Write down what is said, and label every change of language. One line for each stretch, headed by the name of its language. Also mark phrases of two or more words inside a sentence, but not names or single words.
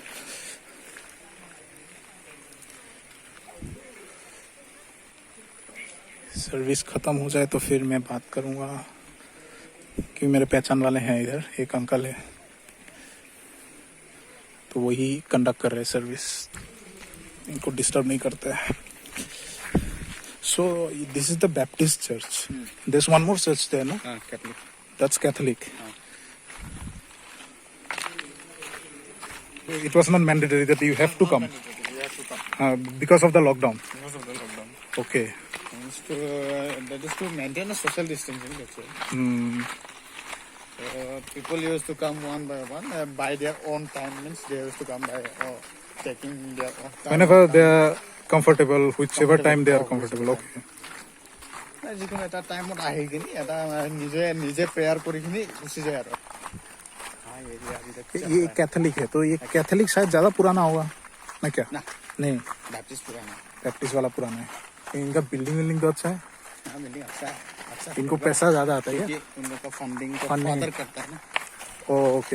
Hindi: सर्विस खत्म हो जाए तो फिर मैं बात करूँगा, क्योंकि मेरे पहचान वाले हैं इधर, एक अंकल है, तो वही कंडक्ट कर रहे हैं सर्विस, इनको डिस्टर्ब नहीं करते हैं।
English: so this is the Baptist church, there is one more church there, no?
Hindi: हाँ, कैथलिक।
English: that's Catholic. It was not mandatory that you have to come because of the lockdown. Because of the lockdown. Okay. That is to maintain a social distancing actually. People used to come one by one by their own time, means they used to come by taking their own time. Whenever they are comfortable, whichever time they are comfortable. Okay.
Assamese: যিকোনো এটা টাইমত আহি কিনি এটা নিজে নিজে প্ৰেয়াৰ কৰি কিনি গুচি যায় আৰু।
Hindi: ये कैथोलिक है, तो ये कैथोलिक शायद ज्यादा पुराना होगा ना क्या? ना, नहीं, बैप्टिस्ट पुराना। बैप्टिस्ट वाला पुराना है। इनका बिल्डिंग तो अच्छा है, हाँ, बिल्डिंग अच्छा है, अच्छा। इनको पैसा ज्यादा आता है क्या? क्योंकि उन लोग का फंडिंग तो Funding। फादर करता है ना। ओके।